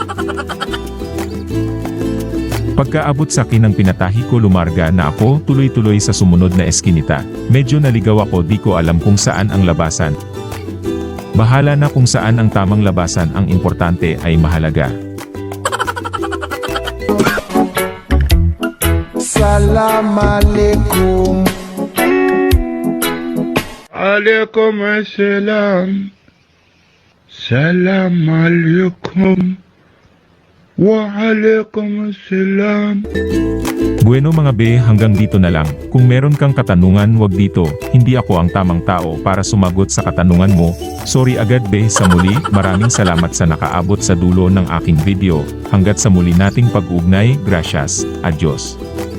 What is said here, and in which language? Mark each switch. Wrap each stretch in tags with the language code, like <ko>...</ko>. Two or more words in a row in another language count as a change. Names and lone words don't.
<tl>Pagkaabot sa akin ng pinatahi ko, lumarga na ako tuloy-tuloy sa sumunod na eskinita. Medyo naligaw ako, di ko alam kung saan ang labasan. Bahala na kung saan ang tamang labasan, ang importante ay mahalaga.</tl> <ar>سلام عليكم. عليكم السلام. سلام عليكم. وعليكم السلام.</ar> <tl>Bueno mga be, hanggang dito na lang. Kung meron kang katanungan, wag dito. Hindi ako ang tamang tao para sumagot sa katanungan mo. Sorry agad be. Sa muli, maraming salamat sa nakaabot sa dulo ng aking video. Hanggat sa muli nating pag-ugnay,</tl> <es>gracias, adios.</es>